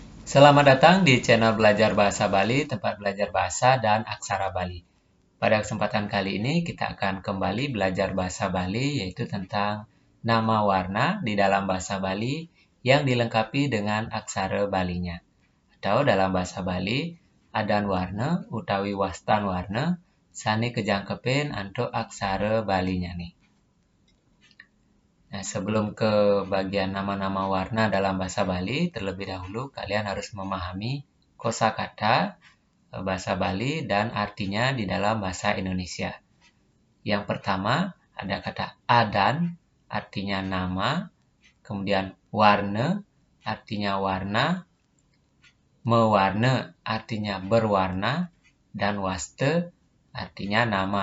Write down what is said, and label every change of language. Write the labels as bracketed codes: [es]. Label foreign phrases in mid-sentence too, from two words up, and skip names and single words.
[id] Selamat datang di channel Belajar Bahasa Bali, tempat belajar bahasa dan aksara Bali. Pada kesempatan kali ini kita akan kembali belajar bahasa Bali, yaitu tentang nama warna di dalam bahasa Bali yang dilengkapi dengan aksara Balinya. Atau dalam bahasa Bali, [ban] adan warna utawi wastan warna sani kejangkepin untuk aksara Balinya nih. [id] Nah, sebelum ke bagian nama-nama warna dalam bahasa Bali, terlebih dahulu kalian harus memahami kosakata bahasa Bali dan artinya di dalam bahasa Indonesia. Yang pertama, ada kata adan, artinya nama, kemudian warna, artinya warna, mewarna, artinya berwarna, dan waste, artinya nama.